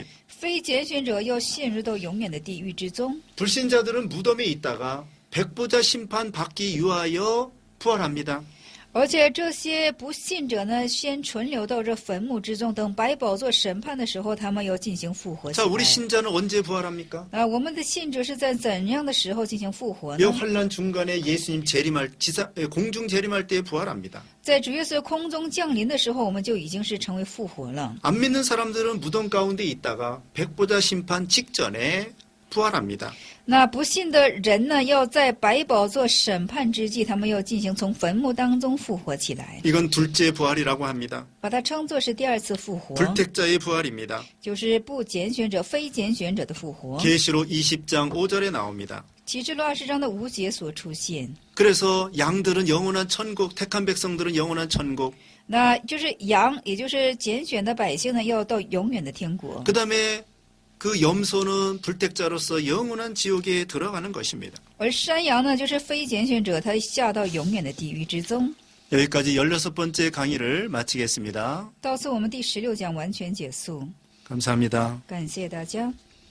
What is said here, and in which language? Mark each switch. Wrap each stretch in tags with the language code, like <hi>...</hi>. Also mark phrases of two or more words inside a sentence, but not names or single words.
<zh>非拣选者要陷入到永远的地狱之中。</zh> <ko>불신자들은 무덤에 있다가 백보자 심판 받기 위하여 부활합니다.</ko> <zh>而且这些不信者呢，先存留到这坟墓之中，等百宝座审判的时候，他们要进行复活起</zh> <ko>자,</ko> <zh>来。</zh> <ko>우리 신자는 언제 부활합니까?</ko> <zh>我们的信者是在怎样的时候进行复活</zh> <ko>이</ko> <zh>呢？</zh> <ko>환란 중간에 예수님 재림할 공중 재림할 때 부활합니다.</ko> <zh>在主耶稣空中降临的时候，我们就已经是成为复活了。</zh> <ko>안 믿는 사람들은 무덤 가운데 있다가 백보자 심판 직전에 부활합니다.</ko> <zh>那不信的人呢，要在百宝座审判之际，他们要进行从坟墓当中复活起来，</zh> <ko>이건 둘째 부활이라고 합니다.</ko> <zh>把它称作是第二次复活，</zh> <ko>불택자의 부활입니다.</ko> <zh>就是不拣选者、非拣选者的复活。</zh> <ko>계시록 20장 5절에 나옵니다.</ko> <zh>启示录20章的5节所出现，</zh> <ko>그래서 양들은 영원한 천국, 택한 백성들은 영원한 천국,</ko> <zh>那就是羊，也就是拣选的百姓呢，要到永远的天国。</zh> <ko>그 다음에 그 염소는 불택자로서 영원한 지옥에 들어가는 것입니다.</ko> <zh>而山羊呢，就是非拣选者，他下到永远的地狱之中。</zh> <ko>여기까지 16번째 강의를 마치겠습니다.</ko> <zh>到此我们第16讲完全结束，</zh> <ko>감사합니다.</ko> <zh>感谢大家。</zh>